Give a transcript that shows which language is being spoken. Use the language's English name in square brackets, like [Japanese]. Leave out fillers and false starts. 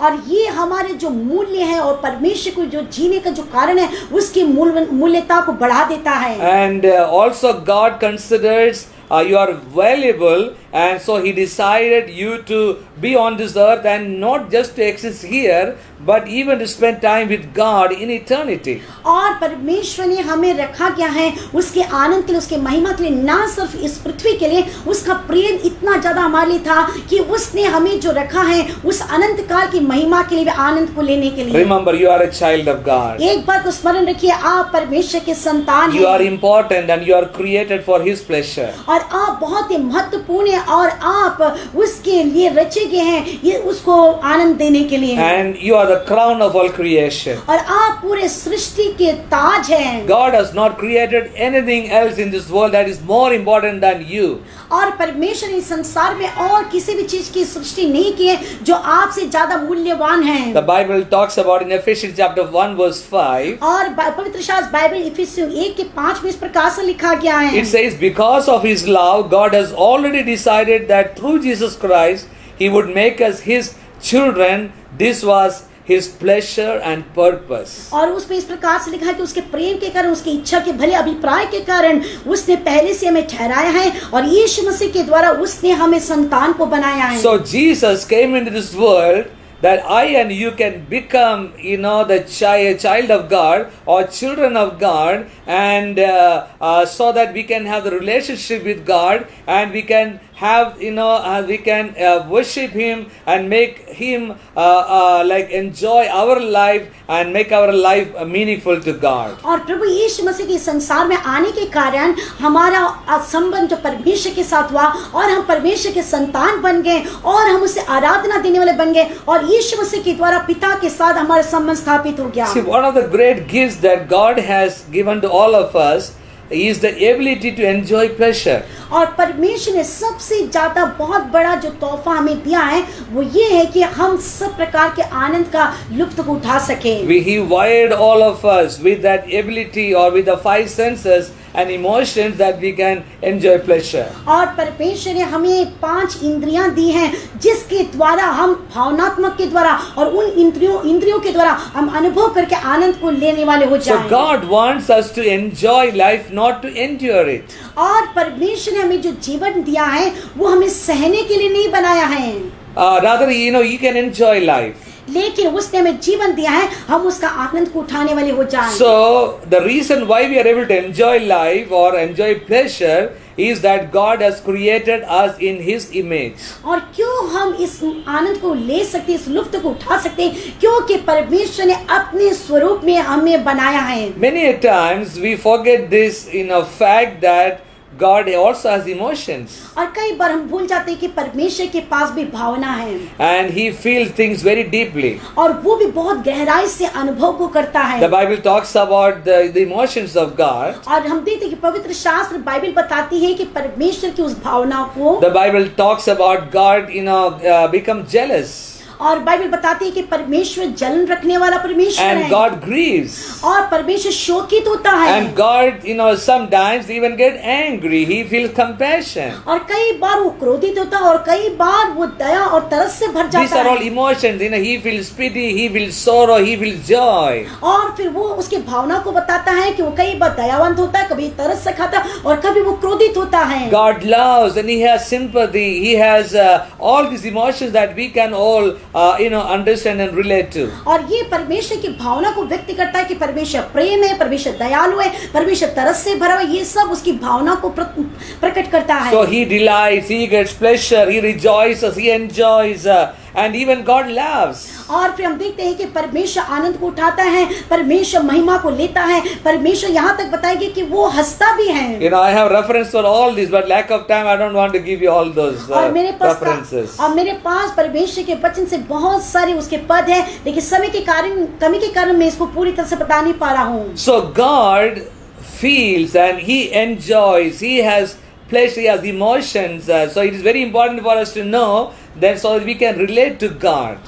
[Hindi] और ये हमारे जो मूल्य है और परमेश्वर को जो जीने का जो कारण है उसकी मूल्यता को बढ़ा देता है। [English] And also God considers you are valuable, and so He decided you to be on this earth and not just to exist here, but even to spend time with God in eternity. [Hindi] और परमेश्वर ने हमें रखा गया है उसके आनंद के लिए, उसके महिमा के लिए, ना सिर्फ इस पृथ्वी के लिए। उसका प्रेम इतना ज्यादा हमारे लिए था कि उसने हमें जो रखा है उस अनंत काल की महिमा के लिए भी आनंद को लेने के लिए। [English] Remember, you are a child of God. [Hindi] एक बात को स्मरण रखिए, आप परमेश्वर के संतान [English] You [Hindi] हैं। [English] are important and you are created for His pleasure. [Hindi] और आप बहुत ही महत्वपूर्ण हैं और आप उसके लिए रचे गए हैं, ये उसको आनंद देने के लिए। [English] And you are the crown of all creation. [Hindi] और आप पूरे सृष्टि के ताज हैं। [English] God has not created anything else in this world that is more important than you. [Hindi] और परमेश्वर ने इस संसार में और किसी भी चीज की सृष्टि नहीं की है जो आपसे ज्यादा मूल्यवान है। [English] The Bible talks about in Ephesians chapter 1 verse 5. [Hindi] और पवित्र शास्त्र बाइबल इफिसियों 1:5 में इस प्रकार से लिखा गया है। [English] It says, because of His love, God has already decided that through Jesus Christ, He would make us His children. This was His pleasure and purpose. [Hindi] और उसमें इस प्रकार से लिखा है कि उसके प्रेम के कारण, उसकी इच्छा के भले अभिप्राय के कारण उसने पहले से हमें ठहराया है और यीशु मसीह के द्वारा उसने हमें संतान को बनाया है। [English] So Jesus came into this world that I and you can become, the child of God or children of God, and so that we can have the relationship with God, and we can have, we can worship Him and make Him like enjoy our life and make our life meaningful to God. [Hindi] और प्रभु यीशु मसीह के संसार में आने के कारण हमारा संबंध जो परमेश्वर के साथ हुआ और हम परमेश्वर के संतान बन गए और हम उसे आराधना देने वाले बन गए और यीशु मसीह के द्वारा पिता के साथ हमारा संबंध स्थापित हो गया। [English] See, one of the great gifts that God has given to all of us is the ability to enjoy pleasure. [Hindi] और परमेश्वर ने सबसे ज्यादा बहुत बड़ा जो तोहफा हमें दिया है वो ये है कि हम सब प्रकार के आनंद का लुत्फ उठा सके। [English] He wired all of us with that ability or with the 5 senses and emotions that we can enjoy pleasure. [Hindi] और परमेश्वर ने हमें 5 इंद्रियां दी हैं जिसके द्वारा हम भावनात्मक के द्वारा और उन इंद्रियों के द्वारा हम अनुभव करके आनंद को लेने वाले हो जाएं। [English] So God wants us to enjoy life, not to endure it. [Hindi] और परमेश्वर ने हमें जो जीवन दिया है वो हमें सहने के लिए नहीं बनाया है। [English] Rather, you can enjoy life. [Hindi] लेकिन उसने हमें जीवन दिया है, हम उसका आनंद को उठाने वाले हो जाएं। [English] So the reason why we are able to enjoy life or enjoy pleasure is that God has created us in His image. [Hindi] और क्यों हम इस आनंद को ले सकते, इस लुत्फ को उठा सकते, क्योंकि परमेश्वर ने अपने स्वरूप में हमें बनाया है। [English] Many a times we forget this fact that God also has emotions. [Hindi] और कई बार हम भूल जाते हैं कि परमेश्वर के पास भी भावना है। [English] And He feels things very deeply. [Hindi] और वो भी बहुत गहराई से अनुभव को करता है। [English] The Bible talks about the emotions of God. [Hindi] और हम देखते हैं कि पवित्र शास्त्र बाइबल बताती है कि परमेश्वर की उस भावना को। [English] The Bible talks about God, become jealous. [Hindi] और बाइबल बताती है कि परमेश्वर जलन रखने वाला परमेश्वर है। [English] And God grieves. [Hindi] और परमेश्वर शोकित होता है। [English] And God, sometimes even get angry. He feels compassion. [Hindi] और कई बार वो क्रोधित होता है और कई बार वो दया और तरस से भर जाता है। [English] These are all emotions. He feels pity, he feels sorrow, he feels joy. [Hindi] और फिर वो उसके भावना को बताता है कि वो कई बार दयावंत होता है, कभी तरस से खाता है और कभी वो क्रोधित होता है। [English] God loves and He has sympathy. He has all these emotions that we can all understand and relate to. [Hindi] और ये परमेश्वर की भावना को व्यक्त करता है कि परमेश्वर प्रेम है, परमेश्वर दयालु है, परमेश्वर तरस से भरा है, ये सब उसकी भावना को प्रकट करता है। [English] So He delights, He gets pleasure, He rejoices, He enjoys, and even God loves. [Hindi] और फिर हम देखते हैं कि परमेश्वर आनंद को उठाता है, परमेश्वर महिमा को लेता है, परमेश्वर यहाँ तक बताएंगे कि वो हंसता भी है। [English] I have reference for all this, but lack of time, I don't want to give you all those references. [Hindi] और मेरे पास परमेश्वर के वचन से बहुत सारे उसके पद हैं, लेकिन समय के कारण, कमी के कारण मैं इसको पूरी तरह से बता नहीं पा रहा हूँ। [English] So God feels and He enjoys, He has pleasure, He has emotions. So it is very important for us to know then so that we can relate to God.